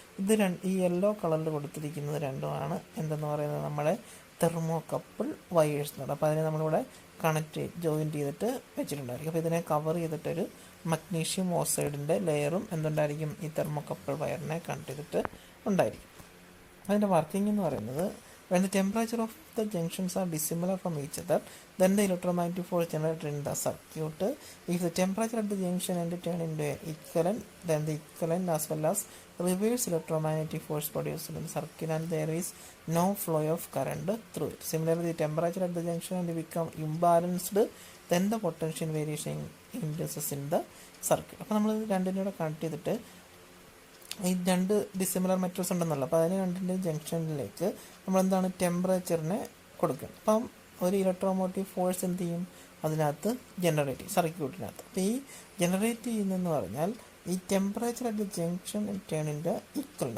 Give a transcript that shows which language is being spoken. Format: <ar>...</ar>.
<ml>ഇത് ഈ യെല്ലോ കളറിൽ കൊടുത്തിരിക്കുന്നത് രണ്ടുമാണ് എന്തെന്ന് പറയുന്നത് നമ്മുടെ തെർമോകപ്പിൾ വയേഴ്സ് എന്ന് പറയുന്നത്. അപ്പോൾ അതിനെ നമ്മളിവിടെ ജോയിൻറ്റ് ചെയ്തിട്ട് വെച്ചിട്ടുണ്ടായിരിക്കും. അപ്പോൾ ഇതിനെ കവർ ചെയ്തിട്ടൊരു മഗ്നീഷ്യം ഓക്സൈഡിൻ്റെ ലെയറും എന്തുണ്ടായിരിക്കും, ഈ തെർമോകപ്പിൾ വയറിനെ കണക്ട് ചെയ്തിട്ട് ഉണ്ടായിരിക്കും. അതിൻ്റെ വർക്കിംഗ് എന്ന് പറയുന്നത്,</ml> <en>when the temperature of the junctions are dissimilar from each other, then the electromagnetic force generated in the circuit, if the temperature at the junction end turn into a equivalent, then the equivalent as well as reverse electromagnetic force produced in the circuit, and there is no flow of current through it. Similarly, the temperature at the junction end become imbalanced, then the potential variation induces in the circuit.</en> <ml>അപ്പോൾ നമ്മൾ രണ്ടിനും കൂടെ connect ചെയ്തിട്ട് ഈ രണ്ട് dissimilar metals ഉണ്ടെന്നല്ലോ, അപ്പോൾ അതിന് രണ്ടിൻ്റെ ജംഗ്ഷനിലേക്ക് നമ്മളെന്താണ് ടെമ്പറേച്ചറിനെ കൊടുക്കുക. അപ്പം ഒരു ഇലക്ട്രോമോട്ടീവ് ഫോഴ്സ് എന്ത് ചെയ്യും, അതിനകത്ത് ജനറേറ്റ് ചെയ്യും സർക്യൂട്ടിനകത്ത്. അപ്പോൾ ഈ ജനറേറ്റ് ചെയ്യുന്നതെന്ന് പറഞ്ഞാൽ ഈ ടെമ്പറേച്ചർ അറ്റ് ജംഗ്ഷൻ ടേണിൻ്റെ ഈക്വൽ ഉണ്ട്.</ml>